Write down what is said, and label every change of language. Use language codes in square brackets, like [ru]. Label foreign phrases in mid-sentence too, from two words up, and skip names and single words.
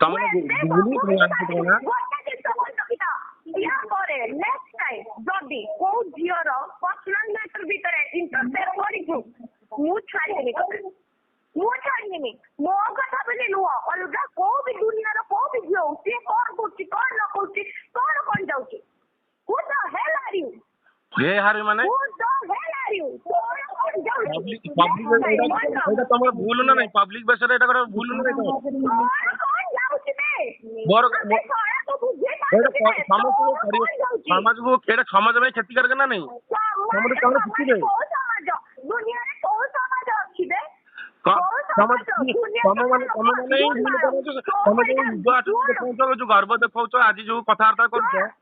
[or] ୟା ପରେ [en] next time [or] ଯଦି କୋଉ ଝିଅର [en] personal matter [or] ଭିତରେ ଇଣ୍ଟରଫେୟାର କରିଛୁ ମୁଁ ଛାଡ଼ିବିନି ତତେ। ମୁଁ ଛାଡ଼ିବିନି। ମୋ କଥା ବୋଲି ନୁହଁ, ଅଲଗା କୋଉ ବି ଦୁନିଆର କୋଉ ବି ଝିଅ ହଉ, ସିଏ କଣ କରୁଛି କଣ ନ କରୁଛି କଣ କଣ ଯାଉଛି? [en] Who the hell are you? [or] ମାନେ [en] Who the hell are you? [or] ଏଇଟା ତମର ଭୁଲ ନା ନାଇଁ? [en] public baseରେ [or] ଏଇଟା ଭୁଲ ନା ନାଇଁ? ସମାଜକୁ ଏଇଟା ସମାଜ ପାଇଁ କ୍ଷତିକାରକ ନା ନାଇଁ? ତମର କଣ ଶିଖିବେ? ଯୋଉ ଗର୍ବ ଦେଖାଉଛ, ଆଜି ଯୋଉ କଥାବାର୍ତ୍ତା କରୁଛ,